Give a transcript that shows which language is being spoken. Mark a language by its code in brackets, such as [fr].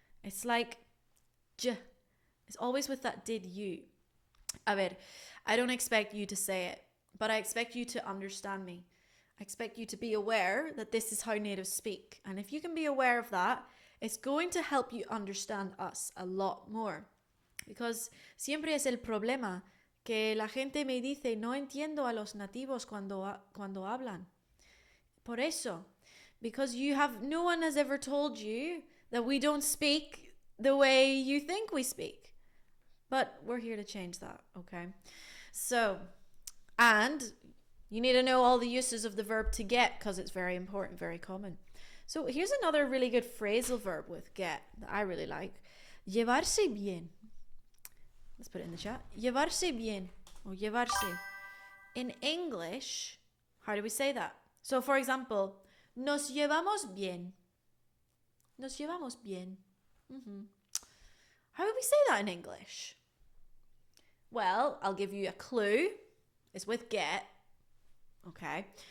[en] It's like, j. It's always with that did you. [es] A ver, [en] I don't expect you to say it, but I expect you to understand me. I expect you to be aware that this is how natives speak. And if you can be aware of that, it's going to help you understand us a lot more. [es] Because siempre es el problema que la gente me dice, no entiendo a los nativos cuando hablan. Por eso, [en] because no one has ever told you that we don't speak the way you think we speak. But we're here to change that, okay? So, and you need to know all the uses of the verb to get because it's very important, very common. So here's another really good phrasal verb with get that I really like. [es] Llevarse bien. [en] Let's put it in the chat. [es] Llevarse bien or llevarse. [en] In English, how do we say that? So for example, [es] nos llevamos bien. Nos llevamos bien. [en] How would we say that in English? Well, I'll give you a clue. It's with get. Okay.